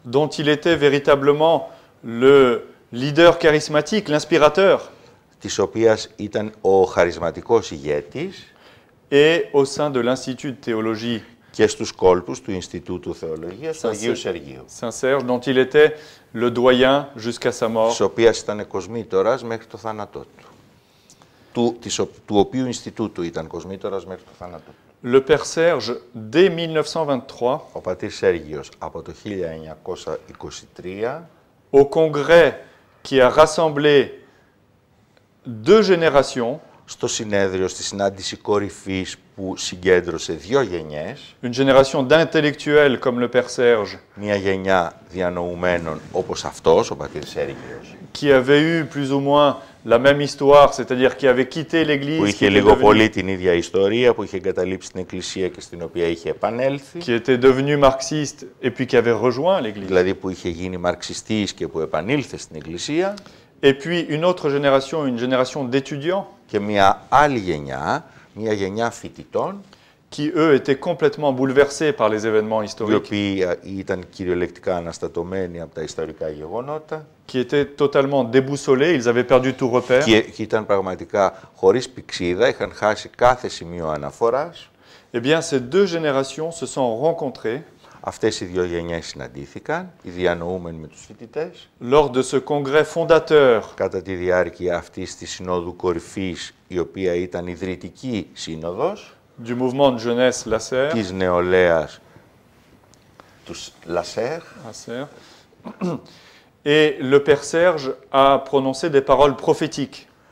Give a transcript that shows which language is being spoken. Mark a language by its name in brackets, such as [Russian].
[French] Dont il était véritablement le leader charismatique, l'inspirateur. [Greek] Της οποίας ήταν ο χαρισματικός ηγέτης. [French] Et au sein de l'Institut de théologie. [Greek] Και στους κόλπους του Ινστιτούτου Θεολογίας του Αγίου Σεργίου. [French] Saint-Serge, dont il était le doyen jusqu'à sa mort. [Greek] Της οποίας ήταν κοσμήτορας μέχρι το θάνατό του. Του οποίου Ινστιτούτου ήταν κοσμήτορας μέχρι το θάνατό του. [French] Le Père Serge, dès 1923, [Greek] ο πατήρ Σέργιος από το 1923, [French] au congrès qui a rassemblé 2 générations, [Greek] στο συνέδριο, στη συνάντηση κορυφής που συγκέντρωσε 2 γενιές, [French] une génération d'intellectuels comme le père Serge, [Greek] μια γενιά διανοουμένων όπως αυτός, ο πατήρ Σέργιος, [French] qui avait eu plus ou moins la même histoire, c'est-à-dire qui avait quitté [Greek] που [French] l'Église, qui [Greek] είχε [French] était [Greek] λίγο [French] devenu, [Greek] πολύ την ίδια ιστορία, που είχε εγκαταλείψει την Εκκλησία και στην οποία είχε επανέλθει, [French] qui était devenu marxiste et puis qui avait rejoint l'Église. [Greek] δηλαδή που είχε γίνει μαρξιστής και που επανήλθε στην Εκκλησία, [French] Et puis une autre génération, une génération d'étudiants, [Greek] και μια άλλη γενιά, μια γενιά φοιτητών, [French] qui eux étaient complètement bouleversés par les événements [Greek] οι [French] historiques, [Greek] οποίοι ήταν κυριολεκτικά αναστατωμένοι από τα ιστορικά γεγονότα [French] qui étaient totalement déboussolés, ils avaient perdu tout repère. [Greek] και ήταν πραγματικά χωρίς πηξίδα, είχαν χάσει κάθε σημείο αναφοράς. [French] Eh bien, ces 2 générations se sont rencontrées [Greek] Αυτές οι 2 γενιές συναντήθηκαν, οι διανοούμενοι με τους φοιτητές, [French] lors de ce congrès fondateur [Greek] κατά τη διάρκεια αυτής της Συνόδου Κορυφής, η οποία ήταν ιδρυτική σύνοδος [French] du mouvement de jeunesse Lasserre. [Greek] της νεολαίας τους Λασέρ, [French] Et le père Serge a prononcé des paroles prophétiques.